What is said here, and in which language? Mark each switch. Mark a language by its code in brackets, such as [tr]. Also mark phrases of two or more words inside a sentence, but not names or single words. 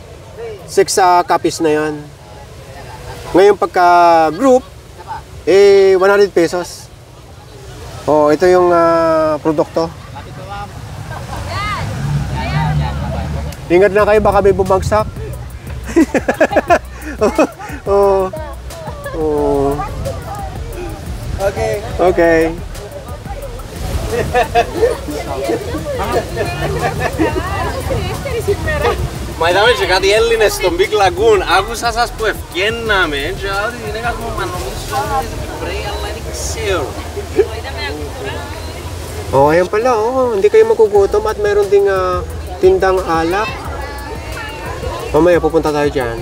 [tl] 6 copies na yon. Ngayon pagka group, 100 pesos. Oh, ito yung produkto. Ingat na kayo, baka may bumagsak. Oh. Oh. Okay. Okay. [el] Μα είδαμε και κάτι Έλληνες στον Big Lagoon. Άκουσα σας που ευκαινάμε και ότι είναι κάτι μου νομίζω ότι είναι Κυπρέοι, αλλά δεν ξέρω. [tl] Oh, ayan pala, oh. Hindi kayo magugutom at meron ding tindang alak. Mamaya pupunta tayo dyan.